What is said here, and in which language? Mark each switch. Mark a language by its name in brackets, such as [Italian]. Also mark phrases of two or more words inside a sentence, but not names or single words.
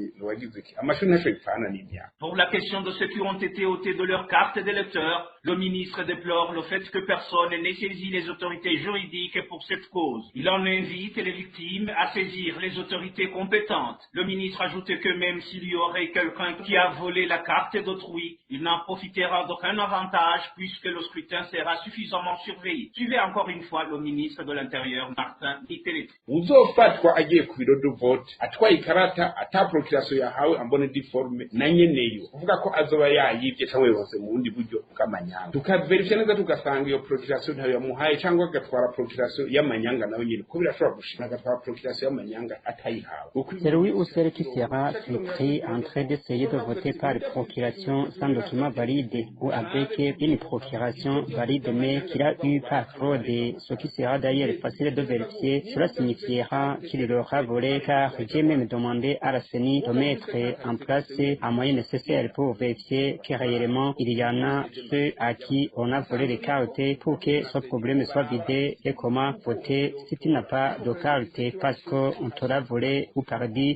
[French] Pour la question de ceux qui ont été ôtés de leur carte d'électeur, le ministre déplore le fait que personne n'ait saisi les autorités juridiques pour cette cause. Il en invite les victimes à saisir les autorités compétentes. Le ministre ajoute que même s'il y aurait quelqu'un qui a volé la carte d'autrui, il n'en profitera d'aucun avantage puisque le scrutin sera suffisamment surveillé. Suivez encore une fois le ministre de l'Intérieur, Martin Niterete. [Rundi] Uzofatwa agiye ku biro [French] de vote [Rundi] atwaye ikarata ata procuration yahawe [French] ambone diforme [Rundi] na nyeneyo uvuga ko azoba yayivye cyangwa yose mu bundi buryo bw'amanyanga tukaverifya neza tugasanga iyo procuration ntayo yamuhaye cyangwa agatwara procuration y'amanyanga nawe nyine ko birashobora gushika agatwara procuration y'amanyanga atayihawe. [French] Celui ou celle qui sera surpris en train d'essayer de voter par procuration sans document valide ou avec une procuration valide mais qu'il a eu par fraude, ce qui sera d'ailleurs facile de vérifier, cela signifiera qu'il l'aura volé car j'ai même demandé à la CENI de mettre en place un moyen nécessaire pour vérifier que réellement il y en a ceux à qui on a volé les cartes pour que ce problème soit vidé et comment voter si tu n'as pas de carte parce qu'on t'aura volé ou perdu.